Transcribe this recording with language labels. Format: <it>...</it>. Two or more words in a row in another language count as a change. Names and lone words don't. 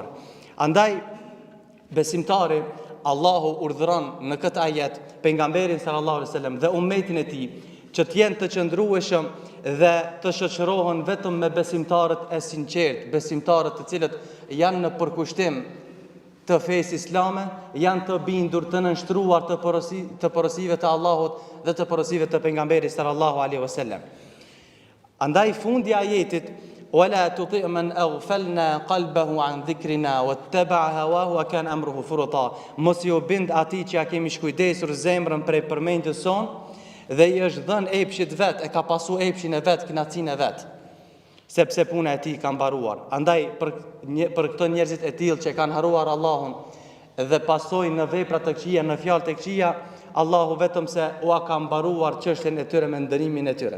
<sq>Andaj besimtari Allahu urdhëron në këtë ajet pejgamberin</sq> <ar>صلى الله عليه وسلم</ar> <sq>dhe ummetin e tij që të jenë të qëndrueshëm dhe të shoqërohen vetëm me besimtarët e sinqert, besimtarët të cilët janë në përkushtim të fesë islame, janë të bindur, të nënshtruar të porosive të Allahut dhe të porosive të pejgamberit</sq> <ar>صلى الله عليه وسلم.</ar> <sq>Andaj fundi i ajetit:</sq> <ar>"ولا تطع من أغفلنا قلبه عن ذكرنا واتبع هواه وكان أمره فرطا."</ar> <sq>Mos ju bind atij që ja kemi shkujdesur zemrën prej përmendjes son dhe i është dhënë epshit vet, e ka pasu epshin e vet, kënaqësinë e vet, sepse puna e tij ka mbaruar. Andaj për këto njerëzit e tillë që kanë haruar Allahun dhe pasojnë në vepra të këqija, në fjalë të këqija, Allahu vetëm se u ka mbaruar çështjen e tyre me ndërimin e tyre.</sq>